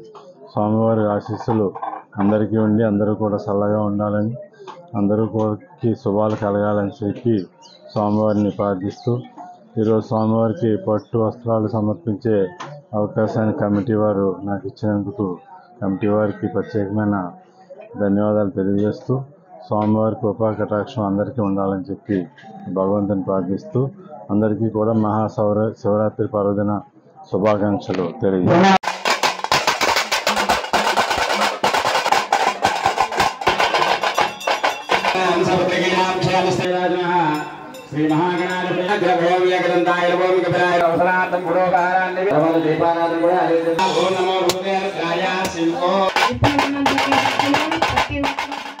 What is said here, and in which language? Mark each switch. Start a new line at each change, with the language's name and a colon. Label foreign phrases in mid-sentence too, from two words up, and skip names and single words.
Telugu: స్వామివారి ఆశీస్సులు అందరికీ ఉండి అందరూ కూడా చల్లగా ఉండాలని, అందరూ కూడా శుభాలు కలగాలని చెప్పి స్వామివారిని ప్రార్థిస్తూ ఈరోజు స్వామివారికి పట్టు వస్త్రాలు సమర్పించే అవకాశాన్ని కమిటీ వారు నాకు ఇచ్చినందుకు కమిటీ వారికి ప్రత్యేకమైన ధన్యవాదాలు తెలియజేస్తూ స్వామివారి కృపా కటాక్షం అందరికీ ఉండాలని చెప్పి భగవంతుని ప్రార్థిస్తూ అందరికీ కూడా శివరాత్రి పర్వదిన శుభాకాంక్షలు తెలియజేస్తాను.
Sanskrit: श्री महागणाधिपति अवसरार्थं पुरोगारान्नि दीपानाथं ओम नमो भूतेभ्याय शिवो